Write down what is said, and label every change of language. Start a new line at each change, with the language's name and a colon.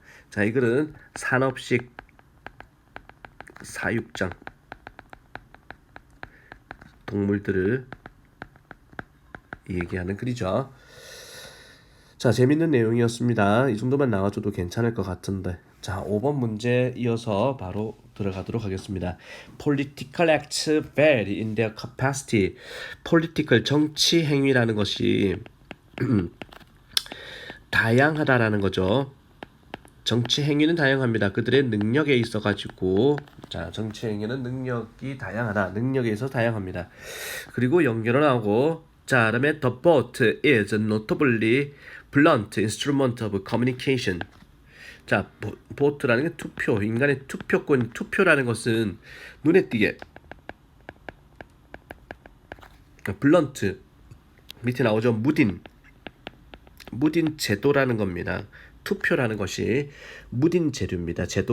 Korean: 자, 이거는 산업식 사육장 동물들을 얘기하는 글이죠. 자, 재밌는 내용이었습니다. 이 정도만 나와줘도 괜찮을 것 같은데. 자, 5번 문제 이어서 바로 들어가도록 하겠습니다.
English: Political acts vary in their capacity.
Korean: Political, 정치 행위라는 것이 다양하다라는 거죠. 정치 행위는 다양합니다. 그들의 능력에 있어 가지고, 정치 행위는 능력이 다양하다. 능력에 있어 다양합니다. 그리고 연결을 하고, 그다음에
English: the vote is notably blunt instrument of communication.
Korean: 자, vote라는 게 투표, 인간의 투표권, 투표라는 것은 눈에 띄게 blunt, 밑에 나오죠. 무딘 제도라는 겁니다. 투표라는 것이 무딘 제도입니다.